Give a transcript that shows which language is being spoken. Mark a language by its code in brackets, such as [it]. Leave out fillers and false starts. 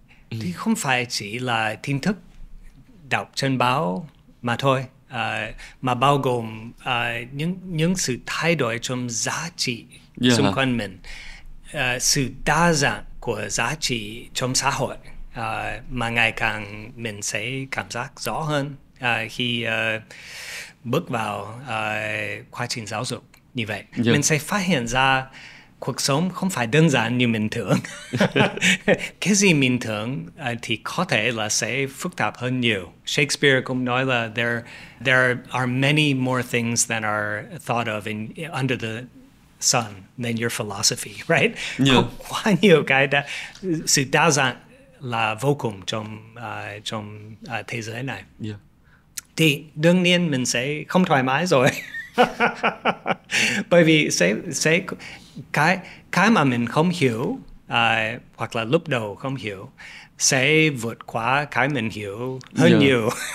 [vi] Thì không phải chỉ là tin tức đọc trên báo mà thôi, mà bao gồm những sự thay đổi trong giá trị xung quanh mình, sự đa dạng của giá trị trong xã hội, mà ngày càng mình sẽ cảm giác rõ hơn khi bước vào quá trình giáo dục như vậy. Mình sẽ phát hiện ra cuộc sống không phải đơn giản như mình tưởng. Cái gì mình tưởng thì có thể là sẽ phức tạp hơn nhiều. [en] Shakespeare [vi] cũng nói là [en] there are many more things than are thought of under the sun than your philosophy, right? [vi] Có quá nhiều cái sự đa dạng là vô cùng trong thế giới này. Thì đương nhiên mình sẽ không thoải mái rồi. Bởi vì sẽ cái mà mình không hiểu, hoặc là lúc đầu không hiểu, sẽ vượt qua cái mình hiểu hơn nhiều.